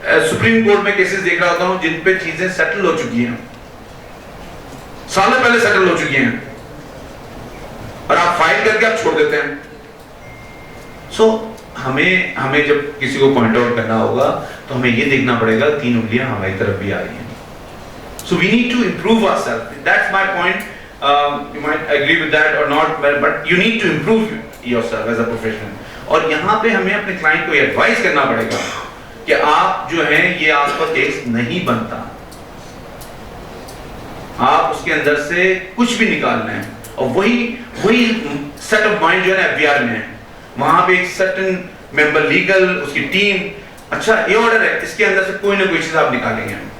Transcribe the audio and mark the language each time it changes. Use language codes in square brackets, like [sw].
[ur] Supreme court میں cases دیکھ رہا ہوتا ہوں جن پہ چیزیں سیٹل ہو چکی ہیں, سالوں پہلے سیٹل ہو چکی ہیں, اور آپ فائل کر کے آپ چھوڑ دیتے ہیں. سو ہمیں جب کسی کو پوائنٹ آؤٹ کرنا ہوگا تو ہمیں یہ دیکھنا پڑے گا 3 انگلیاں ہماری طرف بھی آ رہی ہیں. [en] So we need to improve ourselves. That's my point. You might agree with that or not, but you need to improve yourself as a professional. [ur] اور یہاں پہ ہمیں اپنے کلائنٹ کو یہ ایڈوائز کرنا پڑے گا کہ آپ جو ہیں یہ آپ کا کیس نہیں بنتا, آپ اس کے اندر سے کچھ بھی نکالنا ہے. اور وہی سیٹ آف مائنڈ جو ہے نا ایف بی آر میں ہے, وہاں پہ ایک سرٹن ممبر لیگل, اس کی ٹیم, اچھا یہ آرڈر ہے, اس کے اندر سے کوئی نہ کوئی چیز آپ نکالیں گے.